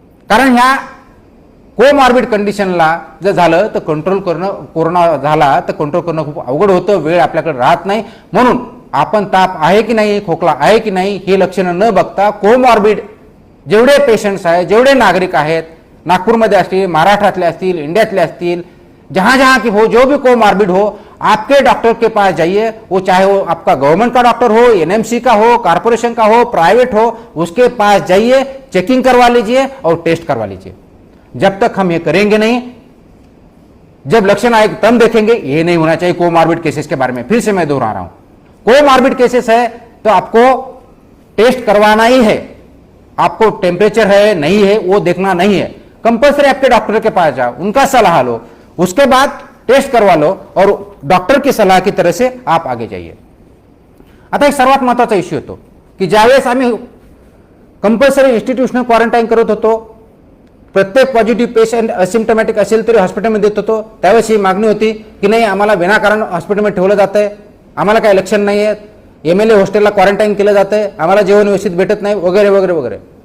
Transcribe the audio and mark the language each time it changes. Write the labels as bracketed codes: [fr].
[mr] कारण ह्या कोमॉर्बिड कंडिशनला जर झालं तर कंट्रोल करणं, कोरोना झाला तर कंट्रोल करणं खूप अवघड होतं, वेळ आपल्याकडे राहत नाही. म्हणून आपण ताप आहे की नाही, खोकला आहे की नाही हे लक्षणं न बघता कोमॉर्बिड जेवढे पेशंट्स आहेत, जेवढे नागरिक आहेत, नागपुरमध्ये असतील, महाराष्ट्रातले असतील, इंडियातले असतील, [hi] जहां जहां की हो, जो भी कोमॉर्बिड हो, आपके डॉक्टर के पास जाइए. वो चाहे वो आपका गवर्नमेंट का डॉक्टर हो, एनएमसी का हो, कारपोरेशन का हो, प्राइवेट हो, उसके पास जाइए, चेकिंग करवा लीजिए और टेस्ट करवा लीजिए. जब तक हम ये करेंगे नहीं, जब लक्षण आए तब देखेंगे. ये नहीं होना चाहिए कोमॉर्बिड केसेस के बारे में. फिर से मैं दोहरा रहा हूं, कोमॉर्बिड केसेस है तो आपको टेस्ट करवाना ही है. आपको टेम्परेचर है नहीं है वो देखना नहीं है. कंपल्सरी आपके डॉक्टर के पास जाओ, उनका सलाह लो, उसके बाद टेस्ट करवा लो और डॉक्टर की सलाह की तरह से आप आगे जाइए. [mr] आता एक सर्वात महत्त्वाचा इश्यू होतो की ज्यावेळेस आम्ही कंपल्सरी इन्स्टिट्यूशनल क्वारंटाईन करत होतो, प्रत्येक पॉझिटिव्ह पेशंट असिम्टमॅटिक असेल तरी हॉस्पिटलमध्ये देत होतो, त्यावेळेस ही मागणी होती की नाही आम्हाला विनाकारण हॉस्पिटलमध्ये ठेवलं जात आहे, आम्हाला काही लक्षण नाही आहेत, MLA हॉस्टेलला क्वारंटाईन केलं जातं आहे, आम्हाला जेवण व्यवस्थित भेटत नाही वगैरे वगैरे वगैरे.